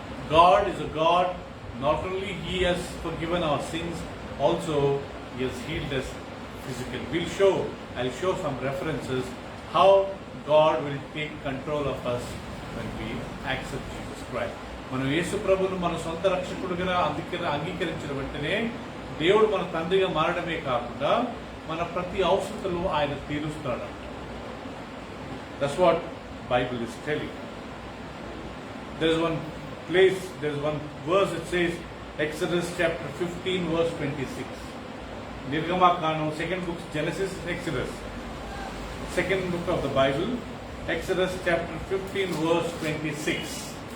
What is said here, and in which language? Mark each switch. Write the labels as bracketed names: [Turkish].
[English] God is a God, not only He has forgiven our sins, also He has healed us physically. I'll show some references how God will take control of us when we accept Jesus Christ. [Telugu] మనం యేసు ప్రభువును మన సొంత రక్షకుడుగా అంగీకరించిన వెంటనే దేవుడు మన తండ్రిగా మారడమే కాకుండా మన ప్రతి అవసరతలు ఆయన తీరుస్తాడంట. [English] That's what Bible is telling. There is one place, there is one verse that says, Exodus chapter 15 verse 26. Nirgamakanam, second book, Genesis, Exodus. Second book of the Bible, Exodus chapter 15 verse 26.